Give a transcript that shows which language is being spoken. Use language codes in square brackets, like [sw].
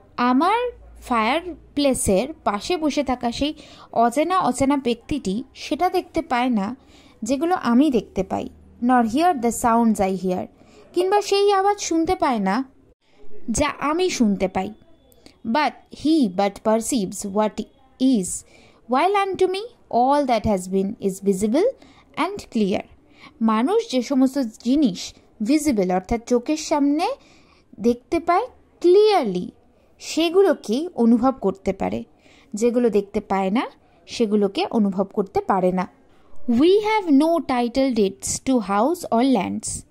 [bn] আমার ফায়ার প্লেসের পাশে বসে থাকা সেই অচেনা ব্যক্তিটি সেটা দেখতে পায় না যেগুলো আমি দেখতে পাই। [en] nor hear the sounds I hear, [bn] কিংবা সেই আওয়াজ শুনতে পায় না যা আমি শুনতে পাই। [en] But he perceives what is, while unto me all that has been is visible and clear. [bn] মানুষ যে সমস্ত জিনিস ভিজিবল অর্থাৎ চোখের সামনে দেখতে পায় ক্লিয়ারলি, সেগুলোকে অনুভব করতে পারে, যেগুলো দেখতে পায় না সেগুলোকে অনুভব করতে পারে না। [en] We have no title deeds to house or lands.